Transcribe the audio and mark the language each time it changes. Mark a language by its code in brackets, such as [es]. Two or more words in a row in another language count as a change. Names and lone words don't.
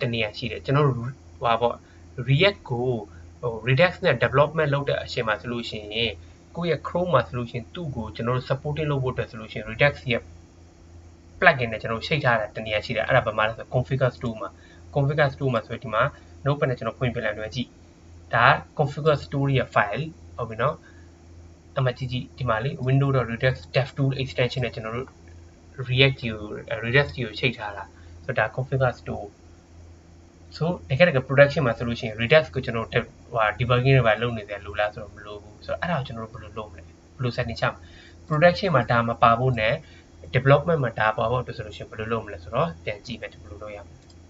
[my] တစ်နေရာရှိတယ်ကျွန်တော်တို့ဟိုပေါ့ React ကိုRedux နဲ့ development လုပ်တဲ့အချိန်မှာဆိုလို့ရှိရင်ကိုယ့်ရဲ့ Chrome မှာဆိုလို့ရှိရင်သူ့ကိုကျွန်တော်တို့ supporting လုပ်ဖို့အတွက်ဆိုလို့ရှိရင် Redux ရဲ့ plugin နဲ့ကျွန်တော်တို့ရှိတ်ထားတာတနေရာရှိတယ်အဲ့ဒါဘာမှလဲဆို [en] configure store [my] မှာ [en] configure store [my] မှာဆိုဒီမှာ notepad နဲ့ကျွန်တော်ဖွင့်ပြလိုက်တယ်ကြည့်ဒါ [en] configure store [my] ရဲ့ file ဟုတ်ပြီနော်အမှကြည့်ဒီမှာလေ [en] windows.redux devtool extension [my] နဲ့ကျွန်တော်တို့ Redux ကိုရှိတ်ထားတာဆိုတော့ဒါ [en] configure store [my] ဆိုတကယ် production မှာဆိုလို့ရှိရင် Redux ကိုကျွန်တော်တို့debugging တွေပါလုပ်နေတယ်လို့လားဆိုတော့မလို့ဘူးဆိုတော့အဲ့ဒါကိုကျွန်တော်တို့ဘယ်လိုလုပ်မလဲဘယ်လို setting ချမလဲ production မှာဒါမပါဖို့နဲ့ development မှာဒါပါဖို့အတွက်ဆိုလို့ရှိရင်ဘယ်လိုလုပ်မလဲဆိုတော့ပြန်ကြည့်မယ်ဘယ်လိုလုပ်ရမလဲ